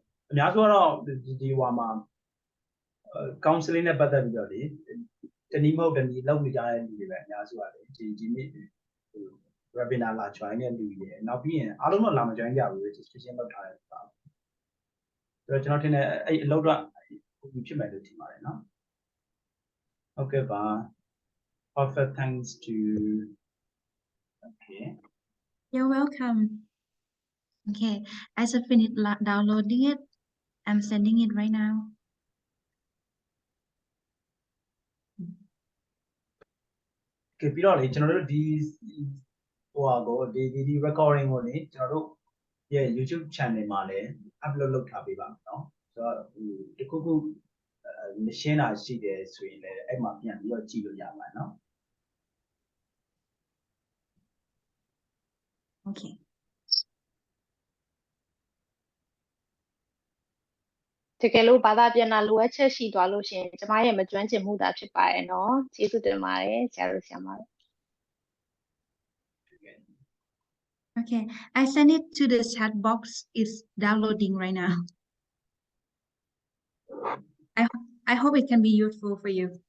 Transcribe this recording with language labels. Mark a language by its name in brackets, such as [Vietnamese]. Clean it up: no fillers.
[Burmese] အများစုကတော့ဒီဟိုမှာ counseling နဲ့ပတ်သက်ပြီးတော့လေတနည်းမဟုတ်တနည်းလုပ်နေကြတဲ့လူတွေပဲအများစုကလေဒီနေ့ webinar လာ join တဲ့လူတွေနောက်ပြီးရင်အားလုံးတော့လာမ join ကြဘူး registration လုပ်ထားတယ်ဆိုတော့ကျွန်တော်ထင်တယ်အဲ့အလုပ်တော့ဖြစ်မယ်လို့ထင်ပါတယ်နော် Okay ပါ [English] perfect thanks to okay You're welcome. Okay, I just finished downloading it. I'm sending it right now. [Burmese] Okay ပြီးတော့လေကျွန်တော်တို့ဒီဟိုဟာကိုဒီ recording ကိုလေကျွန်တော်တို့ရဲ့ YouTube channel မှာလည်း upload လုပ်ထားပေးပါမယ်နော်ဆိုတော့တခုခုမရှင်းတာရှိတယ်ဆိုရင်လည်းအဲ့မှာပြန်ပြီးတော့ကြည့်လို့ရပါတယ်နော် [English] Okay. [Burmese] တကယ်လို့ဘာသာပြန်တာလိုအပ်ချက်ရှိသွားလို့ရှိရင်ကျမရဲ့မကျွမ်းကျင်မှုသာဖြစ်ပါရဲ့နော်ကျေးဇူးတင်ပါတယ်ဆရာတို့ဆရာမတို့ [English] Okay, I send it to the chat box. It's downloading right now. I hope it can be useful for you.